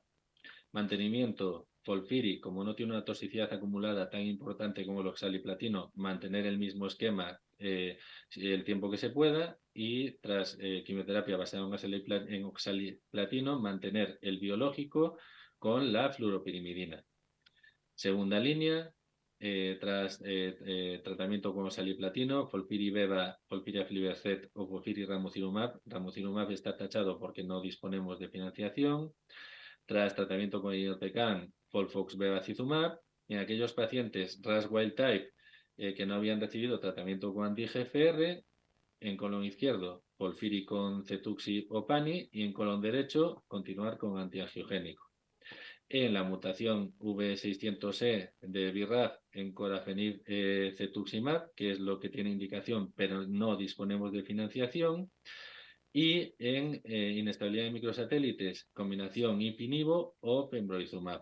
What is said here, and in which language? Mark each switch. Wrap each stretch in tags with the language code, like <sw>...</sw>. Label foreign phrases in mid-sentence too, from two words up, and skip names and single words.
<es>Mantenimiento, FOLFIRI, como no tiene una toxicidad acumulada tan importante como el oxaliplatino, mantener el mismo esquema el tiempo que se pueda, y tras quimioterapia basada en oxaliplatino, mantener el biológico con la fluoropirimidina. Segunda línea, tras tratamiento con oxaliplatino, FOLFIRI-beva, FOLFIRI-aflibercept o FOLFIRI-ramucirumab. Ramucirumab está tachado porque no disponemos de financiación. Tras tratamiento con irinotecan, FOLFOX bevacizumab. En aquellos pacientes RAS</es> <en>wild type</en> <es>que no habían recibido tratamiento con anti-GFR, en colon izquierdo, FOLFIRI con cetuxi o pani, y en colon derecho, continuar con antiangiogénico. en la mutación V600E de BRAF en Corafenib cetuximab, que es lo que tiene indicación, pero no disponemos de financiación, y en inestabilidad de microsatélites, combinación ipi-nivo o pembrolizumab.</es>